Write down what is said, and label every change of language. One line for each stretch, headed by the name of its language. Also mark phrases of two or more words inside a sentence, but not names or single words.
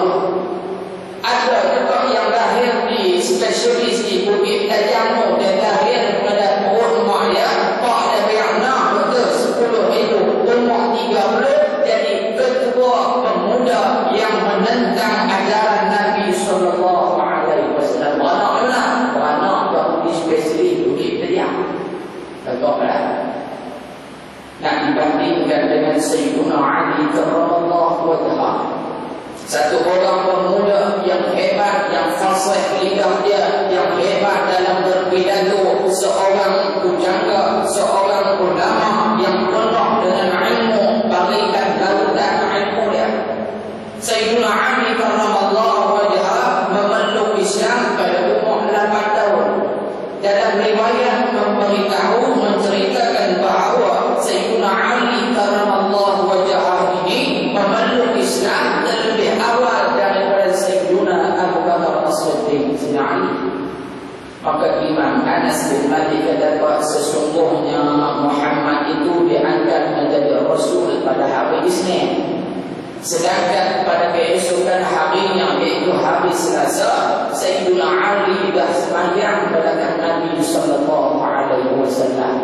Malay: Ada juga yang lahir di spesialis di Bukit Tajamu, dan lahir pada perut mak dia, pak dia beranak betul 10 hidup, umur 30 jadi ketua pemuda yang menentang ajaran Nabi
Arabic: sallallahu alaihi wasallam.
Malay: Beranak baru di spesialis Bukit Tajamu. Tengoklah. Nak dibandingkan dengan Sayyidina Ali
Arabic: karramallahu wajhahu.
Malay: Satu orang pemuda yang hebat, yang fasih lidah dia, yang hebat dalam berpidato, seorang pujangga, seorang ulama yang penuh dengan ilmu, bagikan lautan ilmu dia. Sayyidina Ali
Arabic: karramallahu wajhahu
Malay: memeluk Islam pada umur 8 tahun. Dalam riwayat memberitahu, menceritakan bahawa Sayyidina Ali
Arabic: karramallahu wajhahu
Malay: ini memeluk Islam lebih awal daripada Sayyidina Abu Bakar As-Siddiq. Sayyidina Ali. Maka Imam Anas bin Malik kata sesungguhnya Muhammad itu diangkat menjadi Rasul pada hari Isnin. Sedangkan pada keesokan harinya, iaitu hari Selasa, Sayyidina Ali dah sembahyang belakang Nabi
Arabic: sallallahu alaihi wasallam.